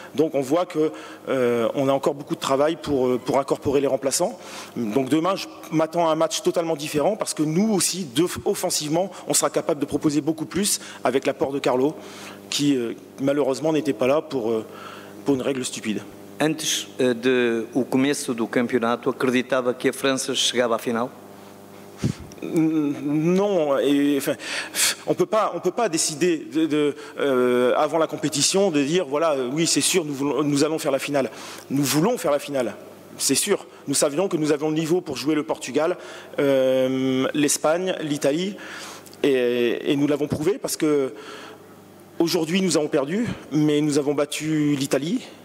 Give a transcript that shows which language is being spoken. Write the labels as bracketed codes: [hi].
[fr] Donc on voit qu'on a encore beaucoup de travail pour incorporer les remplaçants. Donc demain, je m'attends à un match totalement différent parce que nous aussi, offensivement, on sera capable de proposer beaucoup plus avec l'apport de Carlo, qui malheureusement n'était pas là pour une règle stupide. [pt] Antes do começo do campeonato, acreditava que a França chegava à final? [fr] Non, on peut pas décider avant la compétition de dire voilà, oui c'est sûr, nous allons faire la finale. Nous voulons faire la finale, c'est sûr. Nous savions que nous avions le niveau pour jouer le Portugal, l'Espagne, l'Italie, et nous l'avons prouvé parce que aujourd'hui nous avons perdu, mais nous avons battu l'Italie.